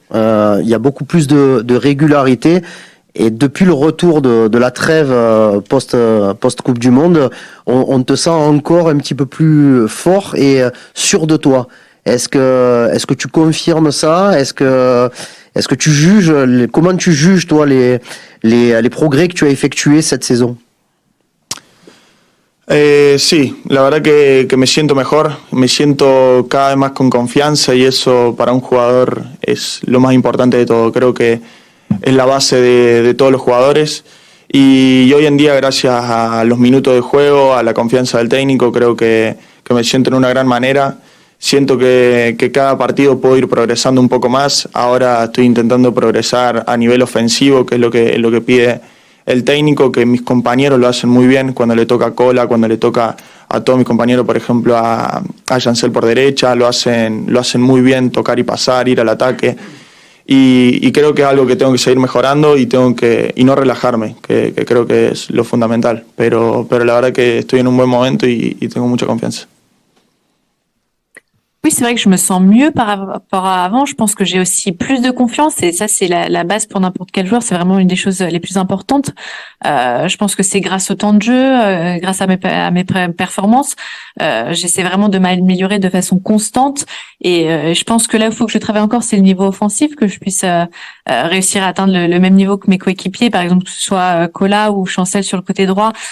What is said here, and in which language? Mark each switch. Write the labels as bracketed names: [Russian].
[French] Il y a beaucoup plus de régularité. Et depuis le retour de la trêve post-Coupe du Monde, on te sent encore un petit peu plus fort et sûr de toi. Est-ce que tu confirmes ça? Est-ce que tu juges, comment tu juges toi les progrès que tu as effectués cette saison? [Spanish] Sí, la verdad que me siento mejor, me siento cada vez más con confianza, y eso para un jugador es lo más importante de todo. Creo que es la base de todos los jugadores, y hoy en día, gracias a los minutos de juego, a la confianza del técnico, creo que me siento en una gran manera. Siento que cada partido puedo ir progresando un poco más. Ahora estoy intentando progresar a nivel ofensivo, que es lo que pide el técnico, que mis compañeros lo hacen muy bien cuando le toca Cola, cuando le toca a todos mis compañeros, por ejemplo a Jansel por derecha, lo hacen muy bien, tocar y pasar, ir al ataque. Y creo que es algo que tengo que seguir mejorando, y no relajarme, que creo que es lo fundamental. Pero la verdad que estoy en un buen momento y tengo mucha confianza. [French] Oui, c'est vrai que je me sens mieux par rapport à avant. Je pense que j'ai aussi plus de confiance et ça, c'est la base pour n'importe quel joueur. C'est vraiment une des choses les plus importantes. Je pense que c'est grâce au temps de jeu, grâce à mes performances. J'essaie vraiment de m'améliorer de façon constante et je pense que là où il faut que je travaille encore, c'est le niveau offensif, que je puisse réussir à atteindre le même niveau que mes coéquipiers, par exemple que ce soit Cola ou Chancel sur le côté droit.